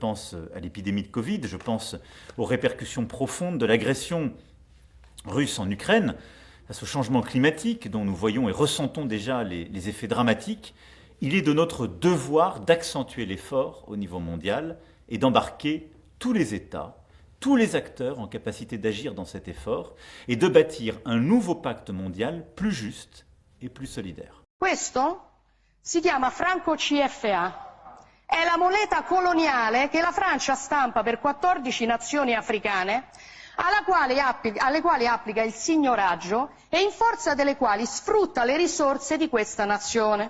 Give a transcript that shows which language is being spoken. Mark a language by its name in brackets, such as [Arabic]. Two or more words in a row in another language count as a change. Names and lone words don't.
[French] pense à l'épidémie de Covid, je pense aux répercussions profondes de l'agression russe en Ukraine, face au changement climatique dont nous voyons et ressentons déjà les effets dramatiques, il est de notre devoir d'accentuer l'effort au niveau mondial et d'embarquer tous les États, tous les acteurs en capacité d'agir dans cet effort et de bâtir un nouveau pacte mondial plus juste [Italian] e più [French] solidaire. [Italian] Questo si chiama franco CFA. È la moneta coloniale che la Francia stampa per 14 nazioni africane, alle quali applica il signoraggio e in forza delle quali sfrutta le risorse di questa nazione.